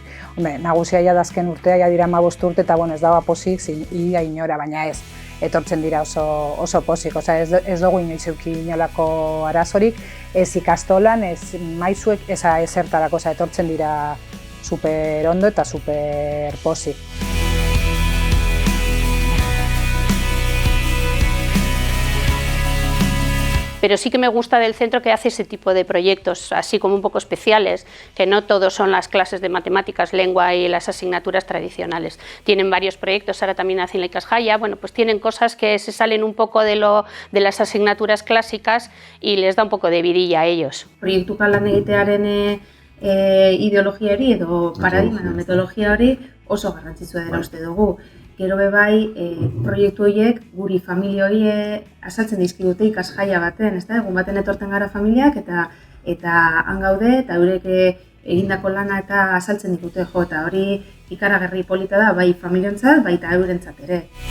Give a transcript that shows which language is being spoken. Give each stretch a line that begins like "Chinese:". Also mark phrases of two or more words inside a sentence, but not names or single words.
Basque: Nagusia ja azken urtea, ja dira 15 urte eta ez dago pozik, ia inora, baina ez. Etortzen dira oso pozik, ez dugu inoiz euki inolako arazorik, ez ikastolan, ez maizuek, ez ezertarako, etortzen dira super ondo eta super pozik.
Spanish: Pero sí que me gusta del centro que hace ese tipo de proyectos, así como un poco especiales, que no todos son las clases de matemáticas, lengua y las asignaturas tradicionales. Tienen varios proyectos, ahora también hacen la Ikasgaia, bueno, pues tienen cosas que se salen un poco de las asignaturas clásicas y les da un poco de vidilla a ellos.
Basque: Proiektuka lan egitearen ideologiari edo paradigma edo metodologia hori oso garrantzitsua dela uste dugu. Gero bai, proiektu horiek guri familia hori azaltzen dizkigute ikasgaia baten, egun baten etorten gara familiak eta han gaude eta eurek egindako lana eta azaltzen dikute eta hori ikaragarri polita da bai familiontzat, bai eta eurentzat ere.